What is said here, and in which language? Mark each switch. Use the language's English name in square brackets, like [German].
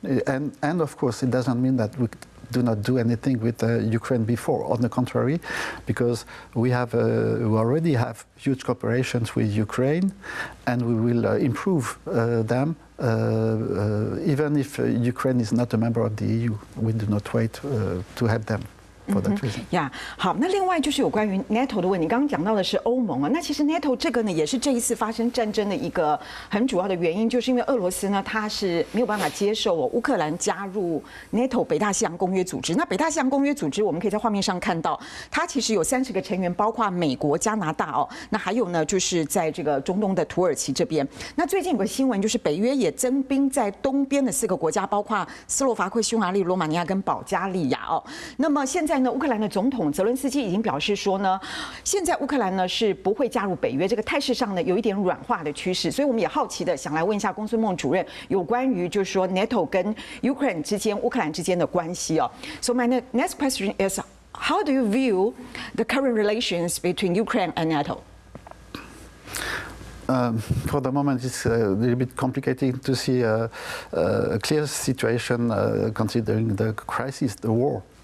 [English] And of course, it doesn't mean that we do not do anything with Ukraine before. On the contrary, because we already have huge cooperations with Ukraine, and we will improve them. Even if Ukraine is not a member of the EU, we do not wait to help them. [Chinese] 呀，好，那另外就是有关于 NATO 的问题，刚刚讲到的是欧盟啊，那其实 NATO 这个呢，也是这一次发生战争的一个很主要的原因，就是因为俄罗斯呢，它是没有办法接受乌克兰加入 NATO 北大西洋公约组织。那北大西洋公约组织，我们可以在画面上看到，它其实有30个成员，包括美国、加拿大哦，那还有呢，就是在这个中东的土耳其这边。那最近有个新闻，就是北约也增兵在东边的4个国家，包括斯洛伐克、匈牙利、罗马尼亚跟保加利亚哦。那么现在呢，乌克兰的总统泽伦斯基已经表示说呢，现在乌克兰呢是不会加入北约，这个态势上呢有一点软化的趋势，所以我们也好奇的想来问一下公孙孟主任有关于就是说 NATO 跟 Ukraine 之间、乌克兰之间的关系哦。 [English] So my next question is, how do you view the current relations between Ukraine and NATO? For the moment, it's a little bit complicated to see a clear situation considering the crisis, the war.